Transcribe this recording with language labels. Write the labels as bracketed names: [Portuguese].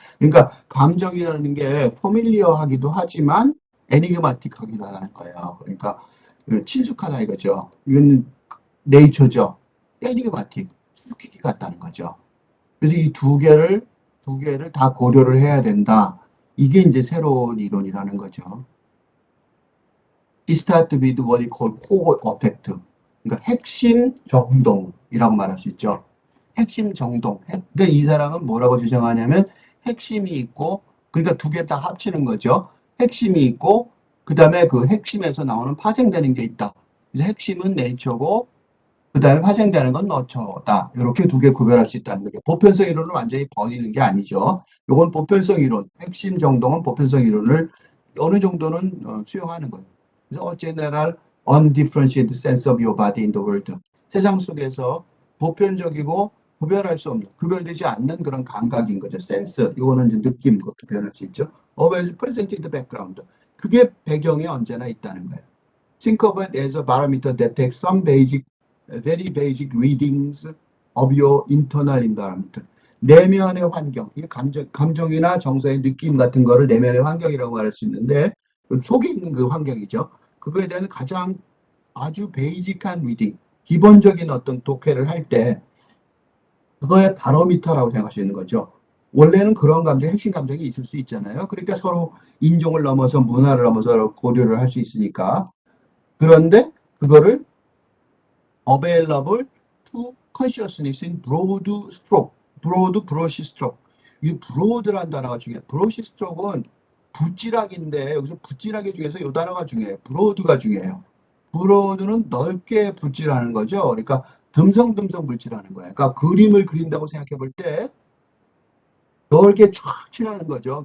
[Korean] 그러니까 감정이라는 게 familiar하기도 하지만 enigmatic하기도 하는 거예요. 그러니까 친숙하다 이거죠. 이건 nature죠. enigmatic, 수수께끼 같다는 거죠. 그래서 이 두 개를 다 고려를 해야 된다. 이게 이제 새로운 이론이라는 거죠. [English] It starts with what we call core effect. [Korean] 그러니까 핵심 정동이라고 말할 수 있죠. 핵심 정동. 그러니까 이 사람은 뭐라고 주장하냐면 핵심이 있고, 그러니까 두 개 다 합치는 거죠. 핵심이 있고, 그 다음에 그 핵심에서 나오는 파생되는 게 있다. 그래서 핵심은 네이처고, 그 다음에 파생되는 건 너처다. 이렇게 두 개 구별할 수 있다는 거죠. 보편성 이론을 완전히 버리는 게 아니죠. 이건 보편성 이론, 핵심 정도는 보편성 이론을 어느 정도는 수용하는 거예요. 그래서 [English] general undifferentiated sense of your body in the world. [Korean] 세상 속에서 보편적이고 구별할 수 없는, 구별되지 않는 그런 감각인 거죠. 센스. 이거는 이제 느낌, 그렇게 표현할 수 있죠. [English] always present in the background. [Korean] 그게 배경에 언제나 있다는 거예요. [English] Think of it as a barometer that takes some very basic readings of your internal environment. [Korean] 내면의 환경, 감정이나 정서의 느낌 같은 거를 내면의 환경이라고 말할 수 있는데 속에 있는 그 환경이죠. 그거에 대한 가장 아주 베이직한 리딩, 기본적인 어떤 독해를 할 때 그거의 바로미터라고 생각할 수 있는 거죠. 원래는 그런 핵심 감정이 있을 수 있잖아요. 그러니까 서로 인종을 넘어서 문화를 넘어서 고려를 할 수 있으니까. 그런데 그거를 [English] available to consciousness in broad stroke, broad brush stroke. [Korean] 이 broad라는 단어가 중요해요. brush stroke은 붓질하기인데 여기서 붓질하기 중에서 이 단어가 중요해요. broad가 중요해요. broad는 넓게 붓질하는 거죠. 그러니까 듬성듬성 붓질하는 거예요. 그러니까 그림을 그린다고 생각해 볼 때 넓게 쫙 칠하는 거죠.